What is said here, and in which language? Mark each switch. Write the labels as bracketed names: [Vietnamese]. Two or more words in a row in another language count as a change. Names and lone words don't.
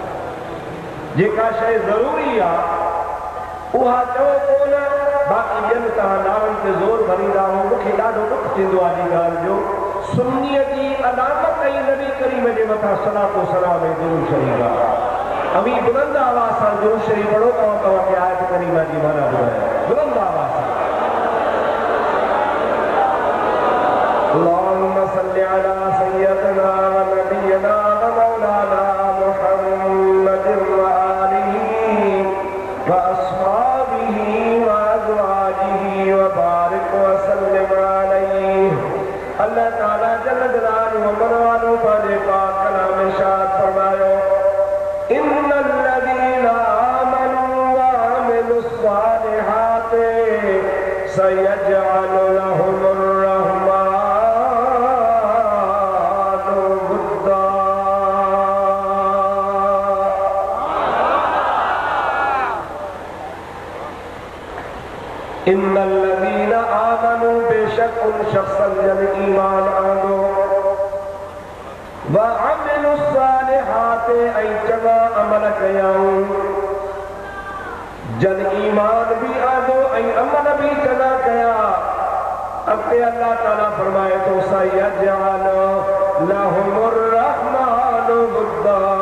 [Sindhi] जेका शइ ज़रूरी आहे उहा चओ कोन, बाक़ी ॿियनि तव्हां नारनि ते ज़ोर भरींदा हो। मूंखे ॾाढो दुख थींदो आहे इन ॻाल्हि जो। सुन्नीअ जी अलामत ऐं नबी करीम जे मथां सलातो सलाम ऐं दुरूद शरीफ़ आहे। अमी बुलंद आवाज़ सां दुरूद शरीफ़ पढ़ो, तव्हांखे आयत करीमा जी माना ॿुधायो। बुलंद आवाज़ सां [Arabic] اللهم صل على سيدنا و نبينا و مولانا محمد و آله و أصحابه و أزواجه و بارك و سلم عليه. [Sindhi] अल्लाह ताला [Arabic] جل جلاله و عم نواله [Sindhi] पंहिंजे पाक कलाम इरशाद फरमायो, [Arabic] إن الذين آمنوا و عملوا الصالحات سيجعل لهم الرحمن ودا. إن الذين آمنوا, [Sindhi] बेशक उन शख्सन जन ईमान आंदो, [Arabic] و عملوا الصالحات, [Sindhi] ऐं चङा अमल कयाऊं। जन ईमान भी आंदो ऐं अमल भी चङा कया। अॻिते अल्लाह ताला फरमाए थो, [Arabic] سيجعل لهم الرحمن ودا.